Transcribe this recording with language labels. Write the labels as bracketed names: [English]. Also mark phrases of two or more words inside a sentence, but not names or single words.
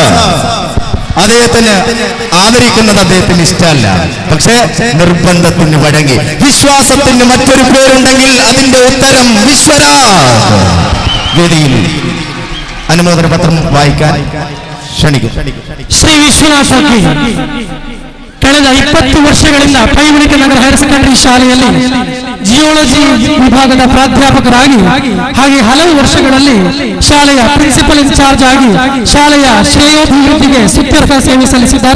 [Malayalam] അദ്ദേഹത്തിന് ആദരിക്കുന്നത് അദ്ദേഹത്തിന് ഇഷ്ടമല്ല, പക്ഷേ നിർബന്ധത്തിന് വഴങ്ങി. വിശ്വാസത്തിന് മറ്റൊരു പേരുണ്ടെങ്കിൽ അതിന്റെ ഉത്തരം വിശ്വനാഥ്. വേദിയിൽ അനുമോദന പത്രം വായിക്കാൻ ക്ഷണിക്കും. [Kannada] ಶ್ರೀ ವಿಶ್ವನಾಥ ಕಳೆದ 20 ವರ್ಷಗಳಿಂದ ಪೈವಳಿಕೆ ನಗರ ಹೈಯರ್ ಸೆಕೆಂಡರಿ ಶಾಲೆಯಲ್ಲಿ ಜಿಯೋಲಜಿ ವಿಭಾಗದ ಪ್ರಾಧ್ಯಾಪಕರಾಗಿ ಹಾಗೆ ಹಲವು ವರ್ಷಗಳಲ್ಲಿ ಶಾಲೆಯ [English] principal in-charge [Kannada] ಆಗಿ ಶಾಲೆಯ ಶ್ರೇಯೋಭಿವೃದ್ಧಿಗೆ ಸ್ತುತ್ಯರ್ಹ ಸೇವೆ ಸಲ್ಲಿಸಿದ್ದಾರೆ.